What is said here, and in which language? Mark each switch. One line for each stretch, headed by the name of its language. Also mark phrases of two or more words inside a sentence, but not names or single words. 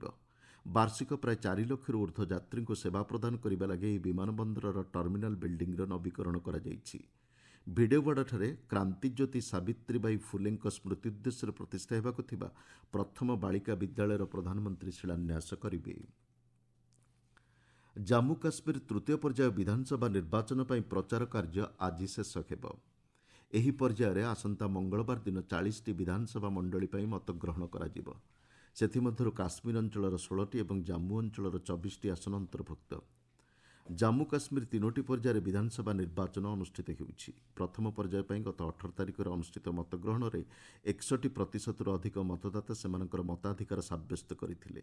Odia: ବାର୍ଷିକ ପ୍ରାୟ 4 ଲକ୍ଷରୁ ଊର୍ଦ୍ଧ୍ୱ ଯାତ୍ରୀଙ୍କୁ ସେବା ପ୍ରଦାନ କରିବା ଲାଗି ଏହି ବିମାନ ବନ୍ଦରର ଟର୍ମିନାଲ ବିଲ୍ଡିଂର ନବୀକରଣ କରାଯାଇଛି। ଭିଡେଓୱାଡାଠାରେ କ୍ରାନ୍ତିଜ୍ୟୋତି ସାବିତ୍ରୀବାଇ ଫୁଲେଙ୍କ ସ୍ମୃତି ଉଦ୍ଦେଶ୍ୟରେ ପ୍ରତିଷ୍ଠା ହେବାକୁ ଥିବା ପ୍ରଥମ ବାଳିକା ବିଦ୍ୟାଳୟର ପ୍ରଧାନମନ୍ତ୍ରୀ ଶିଳାନ୍ୟାସ କରିବେ। ଜମ୍ମୁ କାଶ୍ମୀର ତୃତୀୟ ପର୍ଯ୍ୟାୟ ବିଧାନସଭା ନିର୍ବାଚନ ପର ପ୍ରଚାର କାର୍ଯ୍ୟ ଆଜି ଶେଷ ହେବ। ଏହି ପର୍ଯ୍ୟାୟରେ ଆସନ୍ତା ମଙ୍ଗଳବାର ଦିନ 40ଟି ବିଧାନସଭା ମଣ୍ଡଳୀ ପାଇଁ ମତଗ୍ରହଣ କରାଯିବ। ସେଥିମଧ୍ୟରୁ କାଶ୍ମୀର ଅଞ୍ଚଳର 16ଟି ଏବଂ ଜାମ୍ମୁ ଅଞ୍ଚଳର 24ଟି ଆସନ ଅନ୍ତର୍ଭୁକ୍ତ। ଜାମ୍ମୁ କାଶ୍ମୀର 3ଟି ପର୍ଯ୍ୟାୟରେ ବିଧାନସଭା ନିର୍ବାଚନ ଅନୁଷ୍ଠିତ ହେଉଛି। ପ୍ରଥମ ପର୍ଯ୍ୟାୟ ପାଇଁ ଗତ 18 ତାରିଖରେ ଅନୁଷ୍ଠିତ ମତଗ୍ରହଣରେ 61%ରୁ ଅଧିକ ମତଦାତା ସେମାନଙ୍କର ମତାଧିକାର ସାବ୍ୟସ୍ତ କରିଥିଲେ।